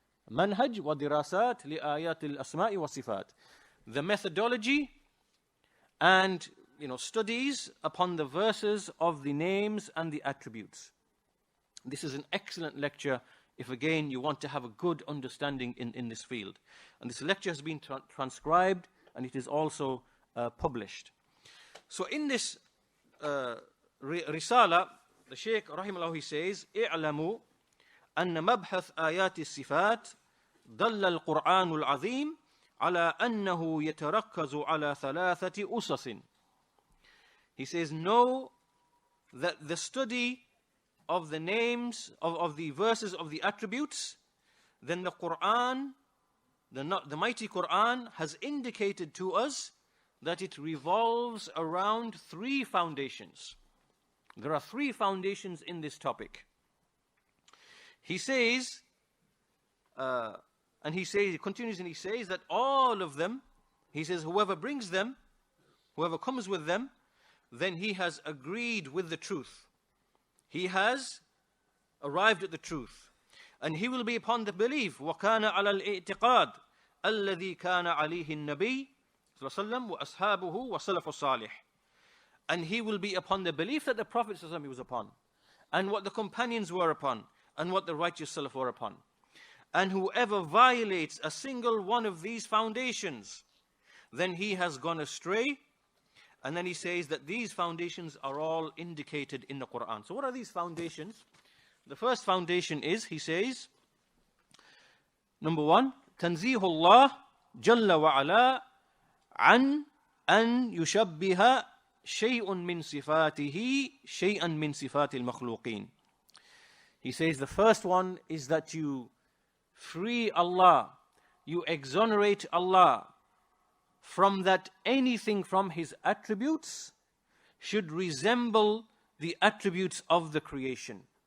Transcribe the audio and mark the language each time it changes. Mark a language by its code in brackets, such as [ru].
[en] Manhaj wa Dirasat [ar] لآيات الأسماء والصفات. [en] The methodology and studies upon the verses of the names and the attributes. This is an excellent lecture if again you want to have a good understanding in this field. And this lecture has been transcribed and it is also published. So in this risala, the Shaykh rahimahullah, he says, [ar] اعلموا أن مبحث آيات الصفات دل القرآن العظيم على أنه يتركز على ثلاثة أسس. [en] He says, know that the study of the names, of the verses of the attributes, then the Quran, the mighty Quran has indicated to us that it revolves around three foundations. There are three foundations in this topic. He says, he continues and he says that all of them, he says, whoever brings them, whoever comes with them, then he has agreed with the truth. He has arrived at the truth. And he will be upon the belief, [ar] وَكَانَ عَلَى الْإِعْتِقَادِ الَّذِي كَانَ عَلَيْهِ النَّبِيُّ صلى الله عليه وسلم وَأَصْحَابُهُ وَسَلَفُ الصَّالِحِ. [en] And he will be upon the belief that the Prophet ﷺ he was upon, and what the companions were upon, and what the righteous Salaf were upon. And whoever violates a single one of these foundations, then he has gone astray. And then he says that these foundations are all indicated in the Quran. So what are these foundations? The first foundation is, he says, number one, [ar] تنزيه الله جل وعلا عن أن يشبه شيء من صفاته شيئا من صفات المخلوقين. [en] He says the first one is that you free Allah, you exonerate Allah from that anything from His attributes should resemble the attributes of the creation.